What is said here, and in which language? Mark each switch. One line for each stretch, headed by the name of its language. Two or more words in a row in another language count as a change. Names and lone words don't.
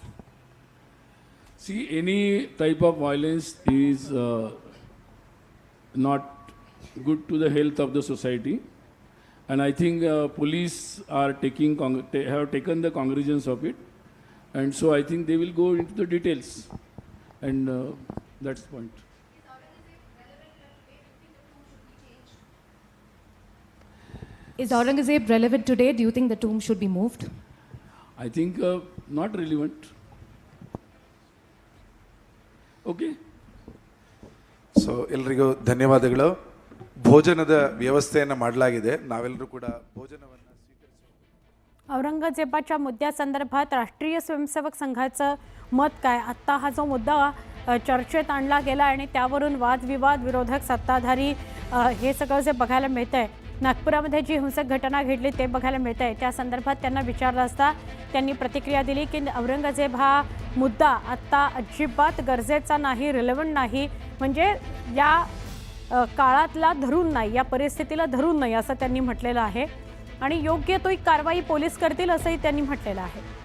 English: See, any type of violence is not good to the health of the society, and I think police are have taken the cognizance of it, and so I think they will go into the details, and that's the point. Is Aurangzeb relevant today? Do you think the tomb should be moved? I think not relevant. Okay.
Kannada: ಸೊ ಎಲ್ರಿಗೂ ಧನ್ಯವಾದಗಳು. ಭೋಜನದ ವ್ಯವಸ್ಥೆಯನ್ನು ಮಾಡಲಾಗಿದೆ. ನಾವೆಲ್ಲರೂ ಕೂಡ ಭೋಜನವನ್ನು ಸ್ವೀಕರಿಸೋಣ.
Marathi: औरंगजेबाच्या मुद्द्यासंदर्भात राष्ट्रीय स्वयंसेवक संघाचं मत काय? आत्ता हा जो मुद्दा चर्चेत आणला गेला आणि त्यावरून वादविवाद, विरोधक, सत्ताधारी हे सगळं जे बघायला मिळतंय, नागपुरामध्ये जी हिंसक घटना घडली ते बघायला मिळतंय, त्या संदर्भात त्यांना विचारलं असता त्यांनी प्रतिक्रिया दिली की औरंगजेब हा मुद्दा आत्ता अजिबात गरजेचा नाही, रिलेव्हंट नाही, म्हणजे या काळातला धरून नाही, या परिस्थितीला धरून नाही असं त्यांनी म्हटलेलं आहे आणि योग्य तो कारवाई पोलीस करतील असंही त्यांनी म्हटलेलं आहे.